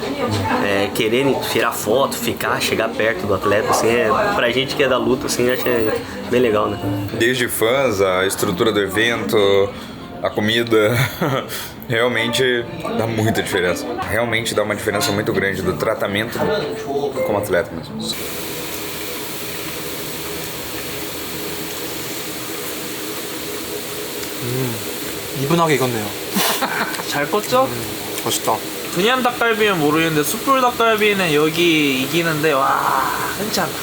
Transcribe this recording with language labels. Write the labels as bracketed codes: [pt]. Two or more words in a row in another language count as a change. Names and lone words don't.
[pt] Quererem tirar foto, chegar perto do atleta, assim. Pra gente que é da luta, assim, acho bem legal, né? Desde fãs, a estrutura do evento, a comida, realmente dá muita diferença. Realmente dá uma diferença muito grande do tratamento como atleta mesmo. [ko] 이분하게 익었네요. 잘 껐죠? 맛있다. 그냥 닭갈비는 모르겠는데 숯불 닭갈비는 여기 이기는데 와 흔치 않다.